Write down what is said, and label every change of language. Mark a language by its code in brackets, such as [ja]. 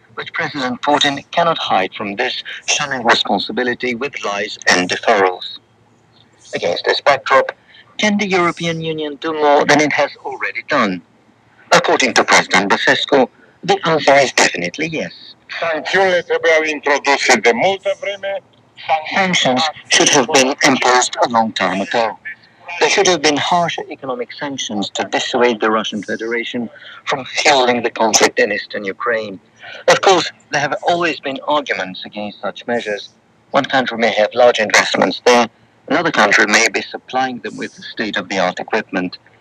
[en] But President Putin cannot hide from this, shunning responsibility with lies and deferrals. Against this backdrop, can the European Union do more than it has already done? According to President Basescu, the answer is definitely yes. [ro] Sancțiunile trebuiau introduse de multă vreme. [en] Sanctions should have been imposed a long time ago. There should have been harsher economic sanctions to dissuade the Russian Federation from fueling the conflict in eastern Ukraine. Of course, there have always been arguments against such measures. One country may have large investments there, another country may be supplying them with state-of-the-art equipment.